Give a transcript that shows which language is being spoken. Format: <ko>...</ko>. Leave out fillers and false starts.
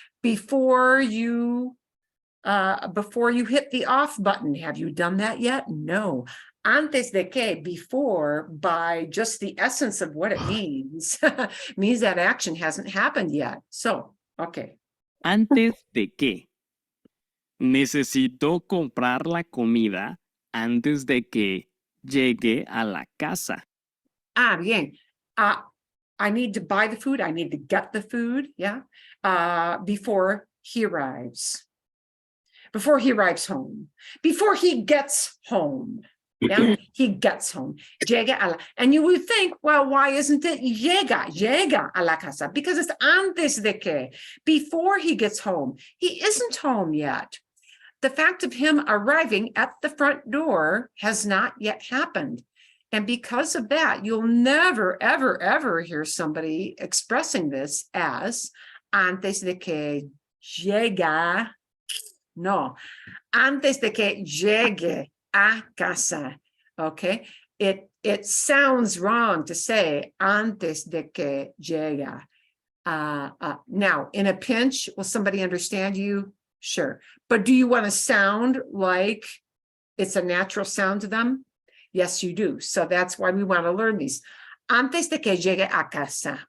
<en>Before you hit the off button. Have you done that yet? No.</en> <es>Antes de que,</es> <en>before, by just the essence of what it means, means that action hasn't happened yet. So, okay.</en> <es>Antes de que. Necesito comprar la comida antes de que llegue a la casa. Bien.</es> <en>I need to buy the food. I need to get the food. Yeah. Before he arrives. Before he arrives home. Before he gets home. Yeah, he gets home.</en> <es>Llega a la,</es> <en>and you would think, well, why isn't it</en> <es>llega a la casa?</es> <en>Because it's</en> <es>antes de que,</es> <en>before he gets home. He isn't home yet. The fact of him arriving at the front door has not yet happened. And because of that, you'll never, ever, ever hear somebody expressing this as</en> <es>antes de que llega. No, antes de que llegue a casa.</es> <en>Okay, it sounds wrong to say</en> <es>antes de que llega.</es> <en>Now, in a pinch, will somebody understand you? Sure. But do you want to sound like it's a natural sound to them? Yes, you do. So that's why we want to learn these.</en> <es>Antes de que llegue a casa.</es>